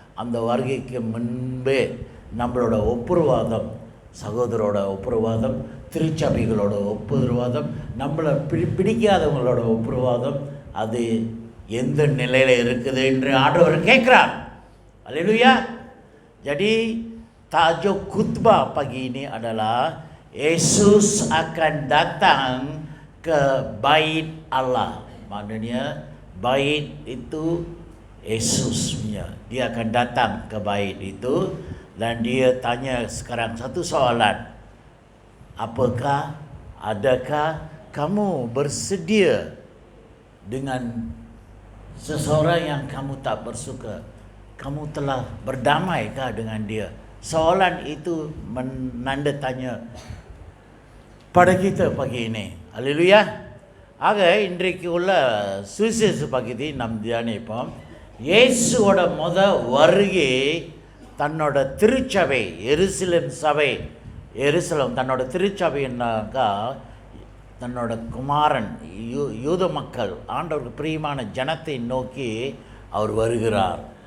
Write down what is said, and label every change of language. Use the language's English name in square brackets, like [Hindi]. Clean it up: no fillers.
[Tamil] அந்த வருகைக்கு முன்பே நம்மளோட ஒப்புரவாதம், சகோதரோட ஒப்புரவாதம், திருச்சபைகளோட ஒப்புரவாதம், நம்மளை பிடிக்காதவங்களோட ஒப்புரவாதம், அது எந்த நிலையில் இருக்குது என்று ஆண்டவர் கேட்குறார். அல்லேலூயா. [Malay] Jadi tajuk khutbah pagi ini adalah Yesus akan datang ke bait Allah. Maknanya bait itu Yesus punya. Dia akan datang ke bait itu dan dia tanya sekarang satu soalan. Apakah, adakah kamu bersedia dengan seseorang yang kamu tak bersuka? Kamu telah berdamaikah dengan dia? Soalan itu menanda tanya pada kita pagi ini. Haleluya. [Tamil] ஆக இன்றைக்கு உள்ள சுவிசேஷ பகுதி நம் தியானிப்போம். இயேசுவோட வருகை தன்னோட திருச்சபை, எருசலேம் சபை, எருசலேம் தன்னோட திருச்சபைன்னாக்கா தன்னோட குமாரன் யூத மக்கள், ஆண்டவருக்கு பிரியமான ஜனத்தை நோக்கி அவர் வருகிறார்.